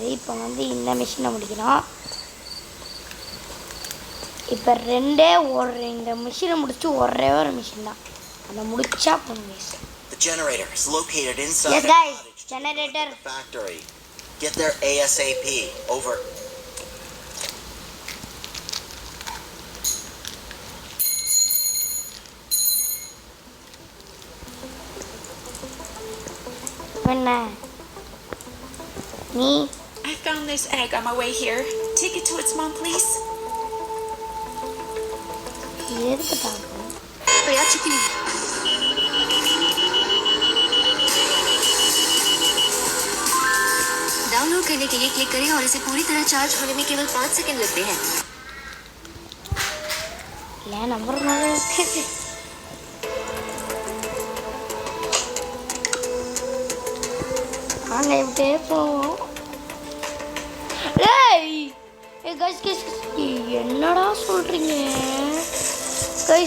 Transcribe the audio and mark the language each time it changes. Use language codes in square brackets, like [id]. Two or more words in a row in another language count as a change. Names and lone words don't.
[ta] இப்போ வந்து இந்த மிஷினை முடிக்கணும். இப்போ இந்த மிஷினை முடிச்சு ஒரே ஒரு மிஷின் தான். அதை முடிச்சா போங்க. [en] The generator is located inside Yes, the guys. cottage Generator. the factory. Get there ASAP. Over. I found this egg on my way here. Take it to its mom, please. [ta] எதுக்கு பார்க்கணும்? प्रया चुकी हूँ. [hi] डाउनलोड करने के लिए क्लिक करें और इसे पूरी तरह चार्ज होने में केवल 5 सेकंड लगते हैं. [ta] नंबर வாங்க இப்படியே போவோம். என்னடா சொல்றீங்க கைஸ்?